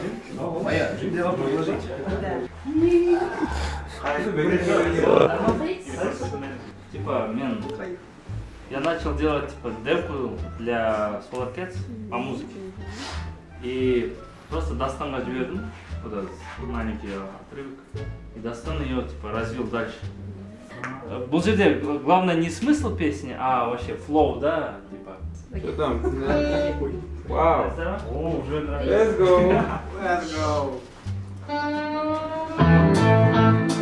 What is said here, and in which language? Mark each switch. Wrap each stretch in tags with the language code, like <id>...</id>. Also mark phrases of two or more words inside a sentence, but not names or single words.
<ru>Типа, я начал делать типа девку для Solar Cats по музыке. И просто</ru> <kk>Дастанға жібердім,</kk> <ru>куда маленький отрывок. И Дастан ее типа развил дальше.</ru> <kk>Бұл жерде</kk> <ru>главное не смысл песни, а вообще флоу, да, типа. Что там? Вау. О, уже нравится.</ru> <en>Let's go. Let's go.</en>